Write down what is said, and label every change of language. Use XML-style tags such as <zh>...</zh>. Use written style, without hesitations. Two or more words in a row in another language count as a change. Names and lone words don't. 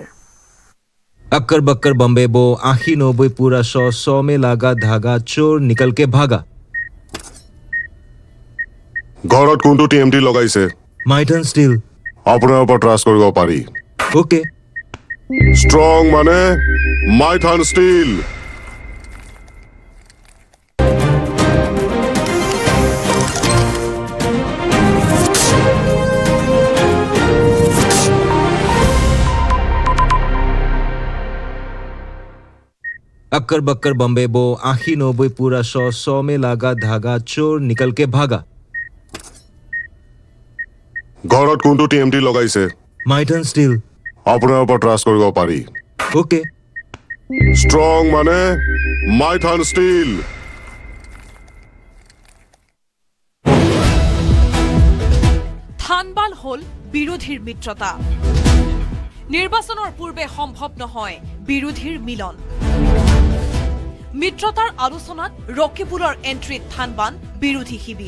<hi>अक्कर बक्कर बम्बे बो 80-90 पूरा 100 में लागा धागा चोर निकल के भागा</hi> <as>ঘৰত কোনটো টিএমটি লগাইছে মাইটন ষ্টিল আপোনাৰ ওপৰত ট্ৰাষ্ট কৰিব পাৰি ওকে ষ্ট্ৰং মানে মাইথন ষ্টিল</as> <hi>अक्कर बक्कर बम्बे बो 80-90 पूरा 100 में लागा धागा चोर निकल के भागा</hi> <as>ঘৰত কোনটো টিএমটি লগাইছে মাইটন ষ্টিল আপোনাৰ ওপৰত ট্ৰাষ্ট কৰিব পাৰি ওকে ষ্ট্ৰং মানে মাইথন ষ্টিল থানবাল হল বিৰোধীৰ মিত্ৰতা নিৰ্বাচনৰ পূৰ্বে সম্ভৱ নহয় বিৰোধীৰ মিলন মিত্ৰতাৰ আলোচনাত ৰকিবুলৰ এন্ট্ৰিত থানবান বিৰোধী শিবিৰ</as>